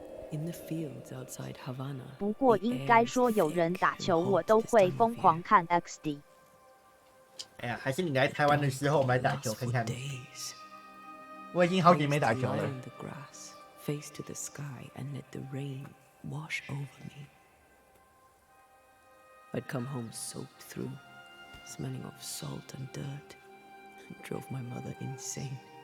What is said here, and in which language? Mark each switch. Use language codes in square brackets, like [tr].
[en] In the fields outside Havana, [zh] 不过应该说有人打球，我都会疯狂看 XD。哎呀，还是你来台湾的时候，我们来打球看看。我已经好久没打球了。 [en] face to the sky and let the rain wash over me. I'd come home soaked through, smelling of salt and dirt. It drove my mother insane.